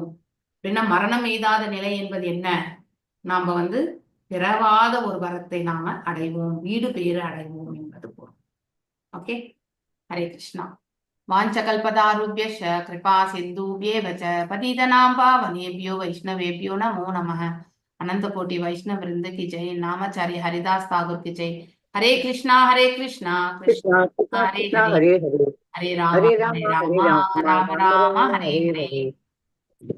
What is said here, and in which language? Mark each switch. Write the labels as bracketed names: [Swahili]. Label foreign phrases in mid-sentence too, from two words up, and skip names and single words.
[Tamil] அப்படின்னா மரணம் எய்தாத நிலை என்பது என்ன? நாம வந்து பிறவாத ஒரு வரத்தை நாம அடைவோம், வீடு பேறு அடைவோம் என்பது பொருள். [Sanskrit] ஓகே, ஹரே கிருஷ்ணா. वाञ्छाकल्पतरुभ्यश्च कृपा सिन्धुभ्य एव च पतितानां पावनेभ्यो वैष्णवेभ्यो नमो नमः. [Hindi] अनंत कोटि वैष्णव वृंद की जय. नामाचार्य हरिदास ठाकुर की जय. [Sanskrit] हरे कृष्णा कृष्णा हरे हरे, हरे राम राम राम हरे हरे.